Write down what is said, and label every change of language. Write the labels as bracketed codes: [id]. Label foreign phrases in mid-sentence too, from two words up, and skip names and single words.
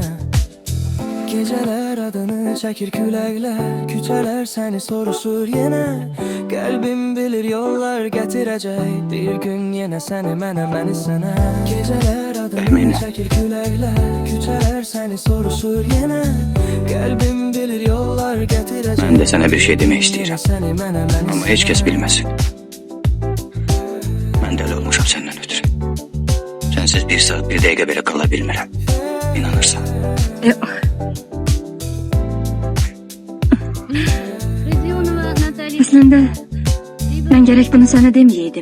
[az] Gecələr adını çəkir küləklər, küçələr səni soruşur yenə. Qəlbim bilir yollar gətirəcək, bir gün yenə səni mənə, məni sənə. Gecələr adını çəkir küləklər, küçələr səni soruşur yenə. Qəlbim bilir yollar gətirəcək. [tr] Ben de sana bir şey demek istəyirəm. [az] Ama heç kəs bilməsin. Ben dəli olmuşam səndən ötürü. Sensiz bir saat bir dəqiqə belə qala bilmirəm. İnanırsan. Əslində, mən gərək bunu sənə deməyəydim.